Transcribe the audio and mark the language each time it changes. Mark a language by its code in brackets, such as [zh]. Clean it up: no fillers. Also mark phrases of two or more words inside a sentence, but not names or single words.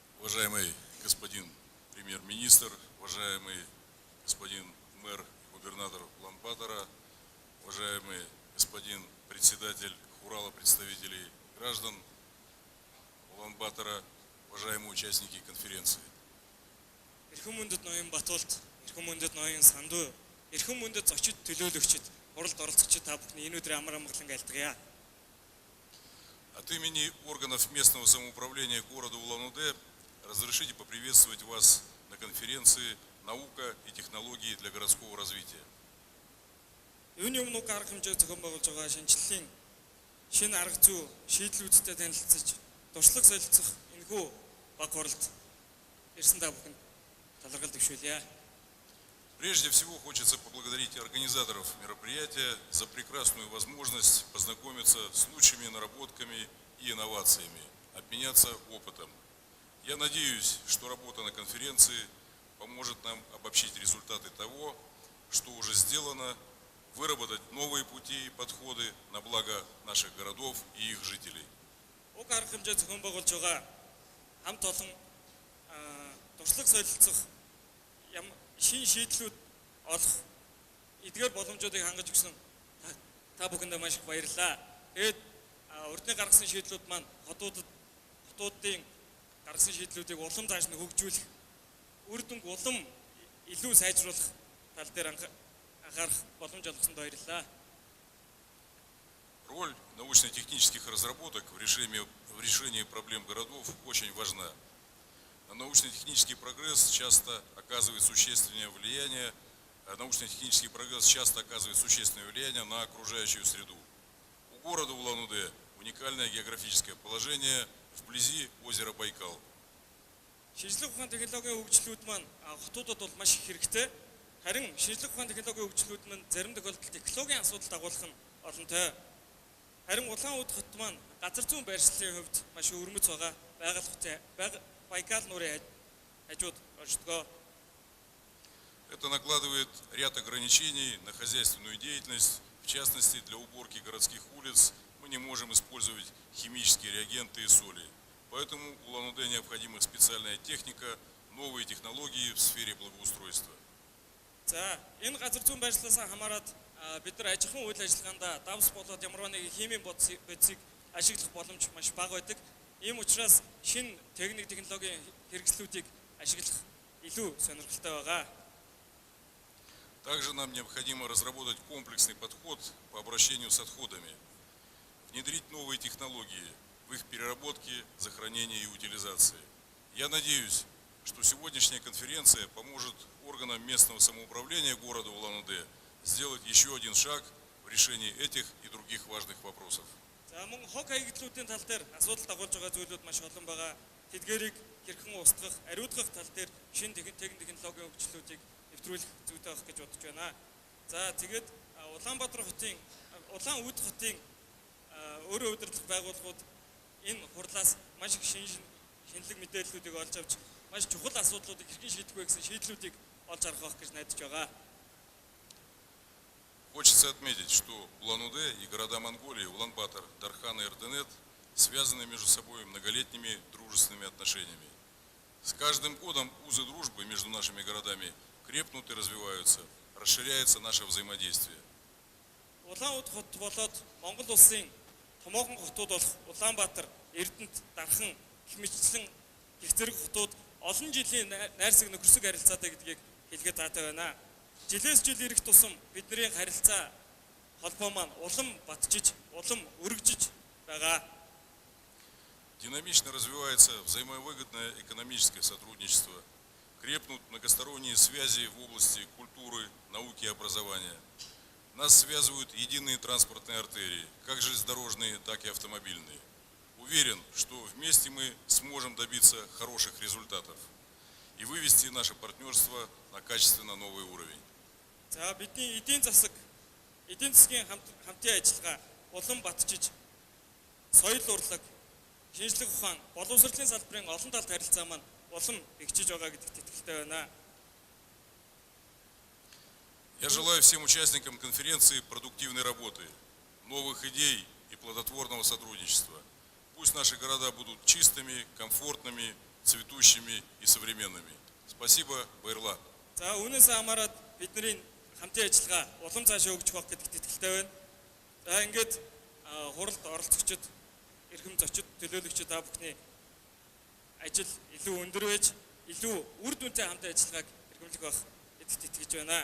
[ru] Уважаемый господин премьер-министр, уважаемый господин мэр и губернатор Улан-Батора, уважаемый господин председатель Хурала представителей граждан Улан-Батора, уважаемые участники конференции. [mn] Эрхэм мөндөд ноён Батуулт, эрхэм мөндөд ноён Санду, эрхэм мөндөд зочид төлөөлөгчид, хуралд оролцогчид та бүхний энэ өдрийн амар амгалан айлтгая. [ru] От имени органов местного самоуправления города Улан-Удэ разрешите поприветствовать вас на конференции «Наука и технологии для городского развития». [mn] Юуны өмнө арга хэмжээ зохион байгуулж байгаа шинжилгээний шинэ арга зүй шийдлүүдтэй танилцж, туршлага солилцох энэхүү баг хуралд ирсэн та бүхэнд талархал төвшүүлье. [ru] Прежде всего хочется поблагодарить организаторов мероприятия за прекрасную возможность познакомиться с лучшими наработками и инновациями, обменяться опытом. Я надеюсь, что работа на конференции поможет нам обобщить результаты того, что уже сделано, выработать новые пути и подходы на благо наших городов и их жителей. [mn] Уг арга хэмжээ зохион байгуулж байгаа хамт олон туршлага солилцох шин шийдлүүд олох эдгээр боломжуудыг хангаж өгсөн та бүхэндээ маш их баярлалаа. Тэгээд урдны гаргасан шийдлүүд маань хотуудын гаргасан шийдлүүдийг улам зааш нь хөгжүүлэх, үр дүнг улам илүү сайжруулах тал дээр анхаарах боломж олгосонд баярлалаа. [ru] Роль научно-технических разработок в решении проблем городов очень важна. Научно-технический прогресс часто оказывает существенное влияние на окружающую среду. У города Улан-Удэ уникальное географическое положение вблизи озера Байкал. [mn] Шинжлэх ухааны технологийн хөгжлүүд маань хотуудад бол маш их хэрэгтэй. Харин шинжлэх ухааны технологийн хөгжлүүд маань зарим тохиолдолд технологийн асуудал дагуулах нь олонтой. Харин Улаан-Удэ хот маань газар зүйн байршлын хувьд маш өвөрмөц байгаа. Байкал нуурын хажууд оршдгоо. [ru] Это накладывает ряд ограничений на хозяйственную деятельность. В частности, для уборки городских улиц мы не можем использовать химические реагенты и соли. Поэтому Улан-Удэ необходима специальная техника, новые технологии в сфере благоустройства. [mn] За, энэ газар зүйн байршлаас хамаарат бид нар аж ахуйн үйл ажиллагаанд давс болоод ямар нэг химийн бодисыг ашиглах боломж маш бага байдаг. Ийм учраас шинэ технологийн хэрэгслүүдийг ашиглах илүү сонирхолтой байгаа. [ru] Также нам необходимо разработать комплексный подход по обращению с отходами, внедрить новые технологии в их переработке, захоронении и утилизации. Я надеюсь, что сегодняшняя конференция поможет органам местного самоуправления города Улан-Удэ сделать еще один шаг в решении этих и других важных вопросов. [mn] За мөн хог хаягдлуудын тал дээр асуудал дагуулж байгаа зүйлүүд маш олон байгаа. Тэдгээрийг хэрхэн устгах, ариутгах тал дээр шинэ технологийн хөгжлүүдийг нэвтрүүлэх зүйтэй байх гэж бодож байна. За тэгээд Улаан-Удэ хотын өөрөө удирдах байгууллагууд энэ хурлаас маш их шинэлэг мэдээллүүдийг олж авч маш чухал асуудлуудыг хэрхэн шийдэх вэ гэсэн шийдлүүдийг олж харах байх гэж найдаж байгаа. [ru] Хочется отметить, что Улан-Удэ и города Монголии, Улан-Батор, Дархан и Эрдэнэт связаны между собой многолетними дружественными отношениями. С каждым годом узы дружбы между нашими городами крепнут и развиваются, расширяется наше взаимодействие. [mn] Улаан-Удэ хот болоод Монгол улсын томоохон хотууд болох Улаанбаатар, Эрдэнэт, Дархан гэх мэтчлэн их зэрэг хотууд олон жилийн найрсаг нөхөрсөг харилцаатай гэдгийг хэлгээд таатай байна. Жилээс жил ирэх тусам бидний харилцаа холбоо маань улам батжиж, улам өргөжж байгаа. [ru] Динамично развивается взаимовыгодное экономическое сотрудничество. Крепнут многосторонние связи в области культуры, науки и образования. Нас связывают единые транспортные артерии, как железнодорожные, так и автомобильные. Уверен, что вместе мы сможем добиться хороших результатов и вывести наше партнерство на качественно новый уровень. [mn] За бидний эдийн засгийн хамтын ажиллагаа улам батжиж, соёл урлаг, шинжлэх ухаан, боловсролын салбарын олон талт харилцаа маань улам бэхжиж байгаа гэдэгт итгэлтэй байна. [ru] Я желаю всем участникам конференции продуктивной работы, новых идей и плодотворного сотрудничества. Пусть наши города будут чистыми, комфортными цветущими и современными. Спасибо, [mn] Байрла. За үүнээс хамаарат бидний хамтын ажиллагаа улам цаашаа хөгжих байх гэдэгт итгэлтэй байна. За ингээд хуралд оролцогчид, эрхэм зочид, төлөөлөгчид та бүхний ажил илүү өндөр байж, илүү үр дүнтэй хамтын ажиллагааг эрхэмлэх байх гэдэгт итгэж байна.